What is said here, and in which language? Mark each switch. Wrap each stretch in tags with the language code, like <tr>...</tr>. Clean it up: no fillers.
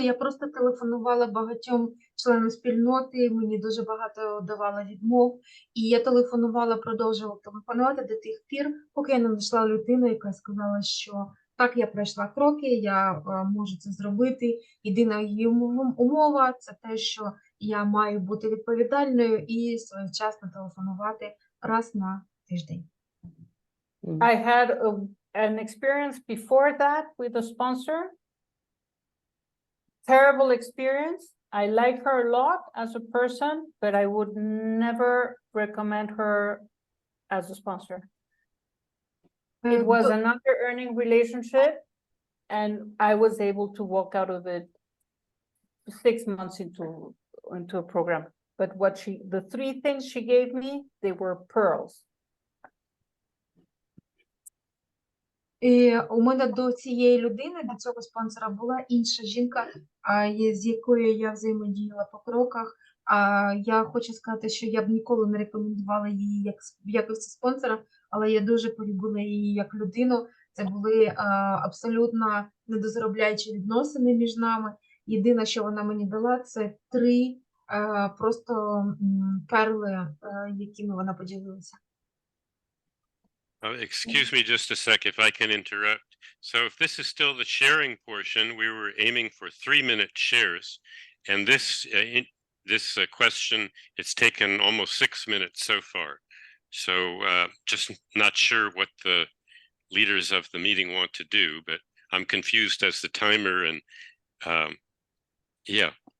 <uk>Я просто телефонувала багатьом членам спільноти, мені дуже багато давала відмов, і я телефонувала, продовжувала телефонувати до тих пір, поки я не знайшла людину, яка сказала, що так, я пройшла кроки, я можу це зробити. Єдина її умова – це те, що я маю бути відповідальною і своєчасно телефонувати раз на тиждень.</uk> <en>I had an experience before that with a sponsor. Terrible experience. I like her a lot as a person, but I would never recommend her as a sponsor. It was an under-earning relationship, and I was able to walk out of it 6 months into a program. But the 3 things she gave me, they were pearls.</en> <uk>І у мене до цієї людини, до цього спонсора, була інша жінка, з якою я взаємодіяла по кроках. Я хочу сказати, що я б ніколи не рекомендувала її як в якості спонсора, але я дуже полюбила її як людину. Це були абсолютно недозаробляючі відносини між нами. Єдине, що вона мені дала, це 3 просто перли, якими вона поділилася.</uk> <en>Excuse me just a sec if I can interrupt. So if this is still the sharing portion, we were aiming for 3-minute shares. And this question, it's taken almost 6 minutes so far. So just not sure what the leaders of the meeting want to do, but I'm confused as the timer and yeah.</en>